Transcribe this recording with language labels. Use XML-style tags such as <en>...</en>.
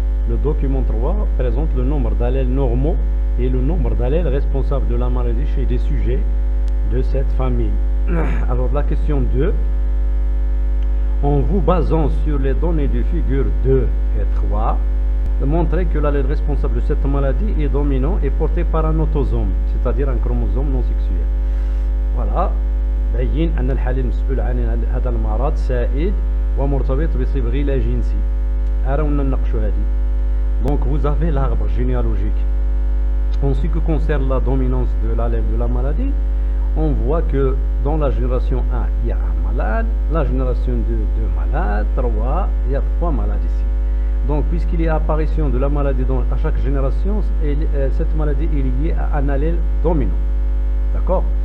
<fr>Le document 3 présente le nombre d'allèles normaux et le nombre d'allèles responsables de la maladie chez des sujets de cette famille. Alors la question 2, en vous basant sur les données de figure 2 et 3, montrez que l'allèle responsable de cette maladie est dominant et porté par un autosome, c'est-à-dire un chromosome non sexuel. Voilà.</fr> <ar>بين أن الحالة المسؤول عن هذا المرض سائد ومرتبط بصبغ لا جنسي. أراونا نناقشوا هذه.</ar> <fr>Donc vous avez l'arbre généalogique. En ce qui concerne la dominance de l'allèle de la maladie, on voit que dans la génération 1, il y a un malade, la génération 2, 2 malades, 3, il y a 3 malades ici. Donc puisqu'il y a apparition de la maladie à chaque génération, cette maladie est liée à un allèle dominant. D'accord?</fr>